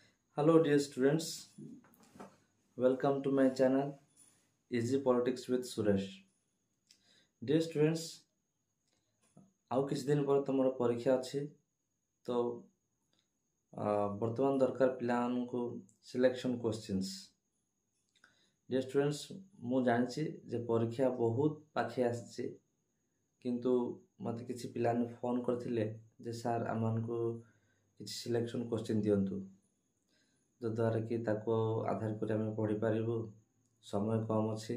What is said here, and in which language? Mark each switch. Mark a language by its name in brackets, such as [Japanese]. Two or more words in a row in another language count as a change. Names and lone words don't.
[English] Hello, dear students. Welcome to my channel Easy Politics with Suresh. Dear students, [Odia] ଆଉ କିଛି ଦିନ ପରେ ତମର ପରୀକ୍ଷା ଅଛି ତ ବର୍ତ୍ତମାନ ଦରକାର ପିଲାମାନଙ୍କୁ [English] selection questions. Dear students, [Odia] ମୁଁ ଜାଣିଛି ଯେ ପରୀକ୍ଷା ବହୁତ ପାଖେଇ ଆସିଛି କିନ୍ତୁ ମୋତେ କିଛି ପିଲାମାନେ ଫୋନ୍ କରିଥିଲେ ଯେ ସାର୍ ଆମମାନଙ୍କୁ କିଛି [English] selection question [Odia] ଦିଅନ୍ତୁ ଯଦ୍ୱାରା କି ତାକୁ ଆଧାର କରି ଆମେ ପଢ଼ିପାରିବୁ, ସମୟ କମ୍ ଅଛି।